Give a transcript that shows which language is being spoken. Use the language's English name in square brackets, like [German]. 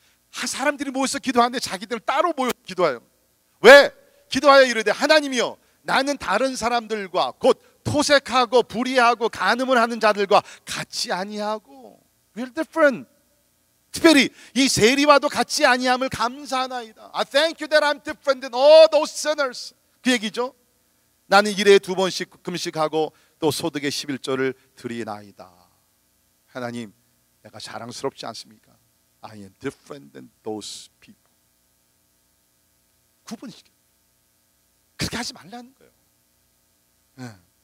[Korean] 사람들이 모여서 기도하는데 자기들은 따로 모여 기도해요. 왜? 기도하여 이르되 하나님이여 나는 다른 사람들과 곧 토색하고 불의하고 간음을 하는 자들과 같이 아니하고 [English] We're different. [Korean] 특별히 이 세리와도 같이 아니함을 감사하나이다. [English] I thank you that I'm different than all those sinners. [Korean] 그 얘기죠. 나는 일에 두 번씩 금식하고 또 소득의 11조를 드리나이다. 하나님 내가 자랑스럽지 않습니까? [English] I am different than those people. [Korean] 구분시켜. 그렇게 하지 말라는 거예요. 네.